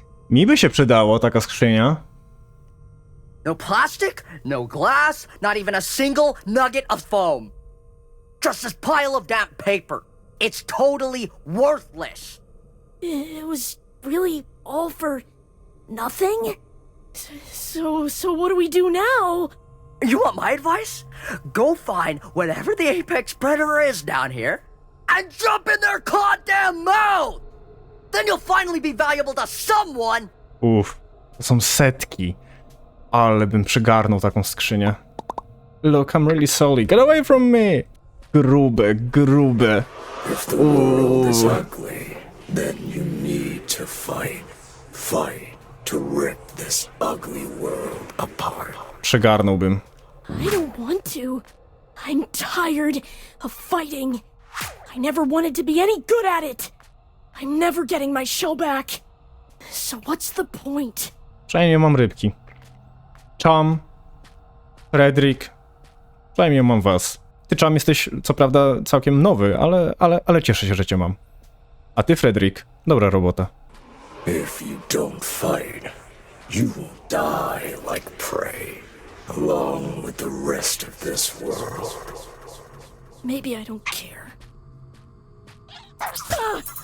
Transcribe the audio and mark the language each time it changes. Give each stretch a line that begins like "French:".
Polish: Mi by się przydało taka skrzynia.
English: No plastic, no glass, not even a single nugget of foam. Just this pile of damp paper. It's totally worthless. It was really all for nothing? So what do we do now? You want my advice? Go find whatever the apex predator is down here and jump in their goddamn mouth! Then you'll finally be valuable to someone!
Polish: Uff, to są setki. Ale bym przygarnął taką skrzynię.
English: Look, I'm really sorry. Get away from me!
Polish: Grube, grube.
English: If the world is ugly, then you need to fight. Fight to rip this ugly world apart.
Polish: Przygarnąłbym.
English: I don't want to. I'm tired of fighting. I never wanted to be any good at it. I'm never getting my show back. So what's the point?
Polish: Przynajmniej mam rybki. Chum, Fredrik, przynajmniej mam was. Ty, Chum, jesteś co prawda całkiem nowy, ale cieszę się, że cię mam. A ty, Fredrik, dobra robota.
English: If you don't fight, you will die like prey, along with the rest of this world. Maybe I don't care. Ah!